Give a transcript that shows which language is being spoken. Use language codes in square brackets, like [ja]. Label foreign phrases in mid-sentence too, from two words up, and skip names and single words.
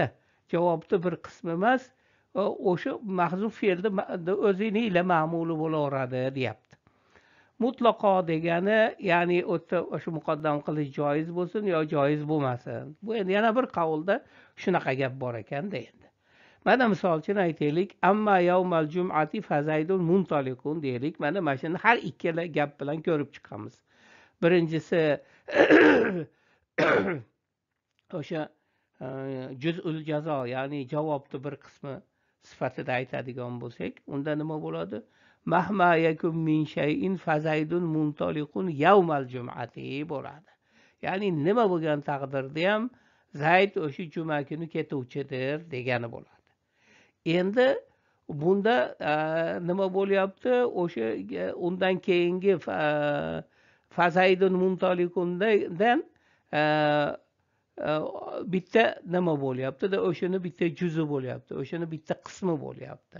[uz] Javobni bir qismi emas, o'sha mahzuf fe'lni o'zini ila ma'muli bo'laveradi, deyapti. Mutlaqo degani, ya'ni o'sha muqaddam qilish joiz bo'lsin yo joiz bo'lmasin. Bu endi yana bir qavulda shunaqa gap bor ekan-da endi. Mana misol uchun aytaylik, [ar] أما يوم الجمعة ف زيد منطلق deylik. [uz] Mana shuni har ikkala gap bilan ko'rib chiqamiz. Birinchisi o'sha [ar] جزء الجزاء, [uz] ya'ni javobni bir qismi sifatida aytadigan bo'lsak, unda nima bo'ladi? [ar] مهما يكن من شيء ف زيد منطلق يوم الجمعة bo'ladi. [uz] Ya'ni nima bo'lgan taqdirda ham zayd o'sha juma kuni ketuvchidir degani bo'ladi. Endi bunda nima bo'lyapti? O'sha undan keyingi [ar] ف زيد منطلق [uz] bitta nima bo'lyapti-da, o'shani bitta juzi bo'lyapti, o'shani bitta qismi bo'lyapti.